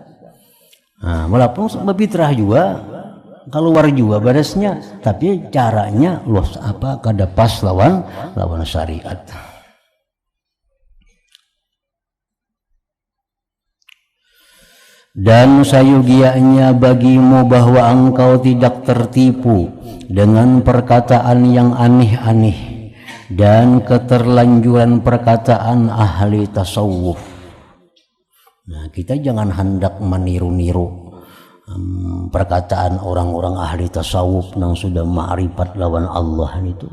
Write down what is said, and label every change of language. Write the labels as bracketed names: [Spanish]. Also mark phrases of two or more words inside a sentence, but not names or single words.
[Banjar] Nah, walaupun berfitrah juga keluar juga beresnya, tapi caranya luas apa kada pas lawan syariat. [Indonesian] Dan sayugianya bagimu bahwa engkau tidak tertipu dengan perkataan yang aneh-aneh dan keterlanjuran perkataan ahli tasawuf. [Banjar] Nah, kita jangan hendak meniru-niru perkataan orang-orang ahli tasawuf yang sudah ma'rifat lawan Allah itu.